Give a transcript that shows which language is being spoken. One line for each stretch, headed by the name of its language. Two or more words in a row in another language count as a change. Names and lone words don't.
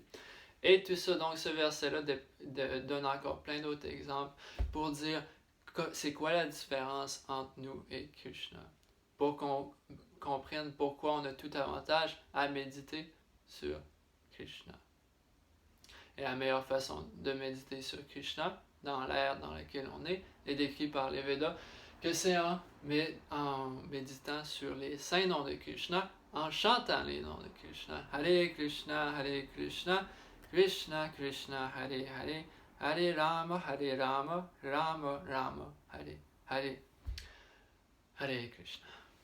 French: Et tout ça, donc ce verset-là donne encore plein d'autres exemples pour dire c'est quoi la différence entre nous et Krishna, pour qu'on comprenne pourquoi on a tout avantage à méditer sur Krishna. Et la meilleure façon de méditer sur Krishna, dans l'ère dans laquelle on est décrit par les Védas, que c'est en méditant sur les saints noms de Krishna, en chantant les noms de Krishna.
Sanskrit: हरे कृष्ण, कृष्ण कृष्ण, हरे हरे, हरे राम, राम राम, हरे हरे. हरे कृष्ण.